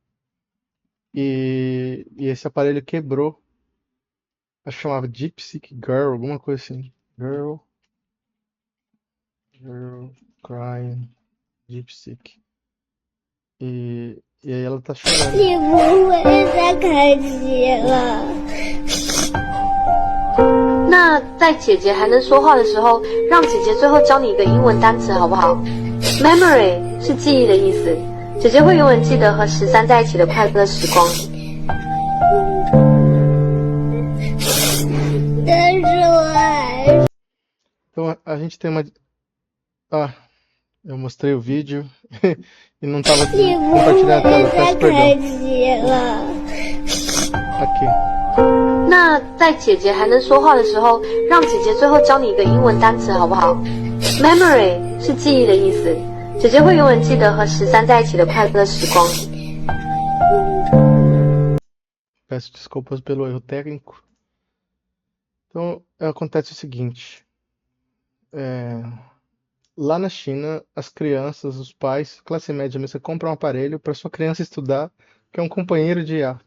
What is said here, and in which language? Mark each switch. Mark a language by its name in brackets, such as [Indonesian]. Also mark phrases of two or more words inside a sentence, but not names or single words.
[Portuguese] E esse aparelho quebrou. Acho que chamava DeepSeek Girl, alguma coisa assim. Girl Crying DeepSeek. E aí ela tá chorando. [Chinese] 你不会再开机了。那在姐姐还能说话的时候，让姐姐最后教你一个英文单词好不好？Memory 是记忆的意思，姐姐会永远记得和13在一起的快乐时光。但是我还 [Portuguese] Então a gente tem uma. Ah, eu mostrei o vídeo e não tava [Chinese] 你不 [Portuguese] compartilhando a [Chinese] 会 [Portuguese] tela, [Chinese] 再 [Portuguese] peço [Chinese] 开 [Portuguese] perdão. [Chinese] 机了。 [Portuguese] Aqui. [Chinese] 那在姐姐还能说话的时候，让姐姐最后教你一个英文单词好不好？Memory 是记忆的意思，姐姐会永远记得和13在一起的快乐时光。 [Portuguese] Peço desculpas pelo erro técnico. Então, acontece o seguinte. é, Lá na China, as crianças, os pais, classe média mesmo, você compra um aparelho para sua criança estudar, que é um companheiro de IA.